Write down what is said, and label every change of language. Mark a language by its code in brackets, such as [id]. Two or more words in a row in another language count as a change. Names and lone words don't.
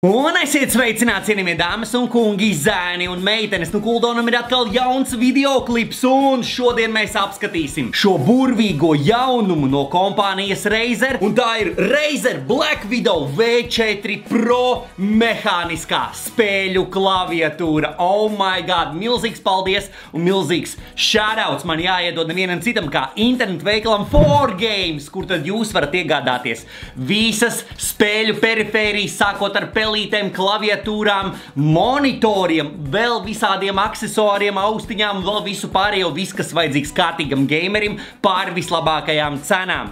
[lv] Un esiet sveicināti, cienījamie dāmas un kungi, zēni un meitenes. Nu, Kuldonam ir atkal jauns videoklips, un šodien mēs apskatīsim šo burvīgo jaunumu no kompānijas Razer. Un tā ir Razer Black Widow V4 Pro mehāniskā spēļu klaviatūra. [en] Oh my god, [lv] milzīgs paldies un milzīgs shoutouts man jāiedod nevienam citam kā internetu veikalam 4Games, kur tad jūs varat iegādāties visas spēļu perifērijas, sākot ar pelītēm, klaviatūrām, monitoriem, vēl visādiem aksesuāriem, austiņām, vēl visu pārējo, viss, kas vajadzīgs kārtīgam gamerim pār vislabākajām cenām.